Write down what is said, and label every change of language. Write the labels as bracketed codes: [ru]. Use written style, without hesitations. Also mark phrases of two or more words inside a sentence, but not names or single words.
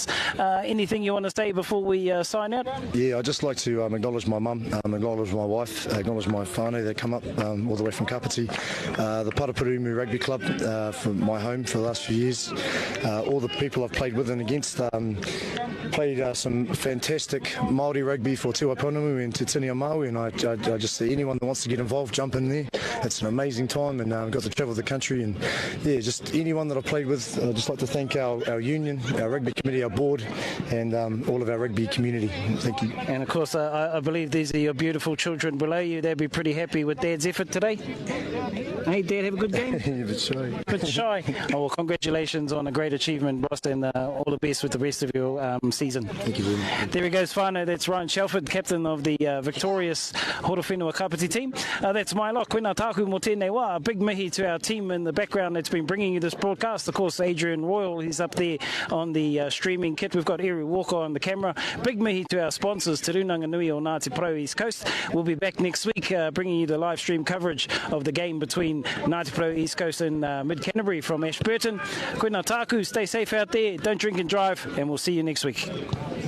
[en] Anything you want to say before we sign out? Yeah, I'd just like to acknowledge my mum, acknowledge my wife, acknowledge my whānau that come up all the way from Kapiti, the Porou Rugby Club from my home for the last few years, all the people I've played with and against, played some fantastic Māori rugby for Te Waiponamu and Te Tini o Maui, and I just say anyone that wants to get involved, jump in there. It's an amazing time, and got to travel the country, and yeah, just anyone that I've played with. I'd just like to thank our union, our rugby committee, our board, and all of our rugby community. Thank you. And of course, I believe these are your beautiful children below you. They'll be pretty happy with Dad's effort today. Hey, Dad, have a good game? Yeah, but shy. Bit shy. Oh, well, congratulations on a great achievement, boss, and all the best with the rest of your season. Thank you very much. There he goes, whānau. That's Ryan Shelford, captain of the victorious Horowhenua-Kapiti team. That's my lock. [mi] Koina tāku mō tēnei wā. [en] A big mihi to our team in the background that's been bringing you this broadcast. Of course, Adrian Royal, he's up there on the streaming kit. We've got Eri Walker on the camera. Big mihi to our sponsors, Te Runanga Nui o Ngati Porou East Coast. We'll be back next week bringing you the live stream coverage of the game between Ngati Porou East Coast and Mid-Canterbury from Ashburton. [mi] Koina tāku, [en] stay safe out there, don't drink and drive, and we'll see you next week.